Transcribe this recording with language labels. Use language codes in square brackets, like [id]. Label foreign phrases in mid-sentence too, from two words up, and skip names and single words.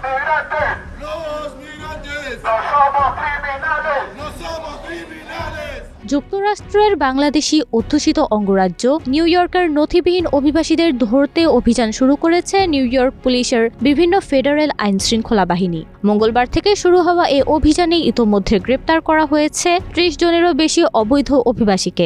[es] Los migrantes no somos criminales. no somos criminales. [bn] যুক্তরাষ্ট্রের বাংলাদেশি অধ্যুষিত অঙ্গরাজ্য নিউ ইয়র্কের নথিবিহীন অভিবাসীদের ধরতে অভিযান শুরু করেছে নিউ ইয়র্ক পুলিশের বিভিন্ন ফেডারেল আইনশৃঙ্খলা বাহিনী। মঙ্গলবার থেকে শুরু হওয়া এই অভিযানে ইতোমধ্যে গ্রেপ্তার করা হয়েছে ৩০ জনেরও বেশি অবৈধ অভিবাসীকে।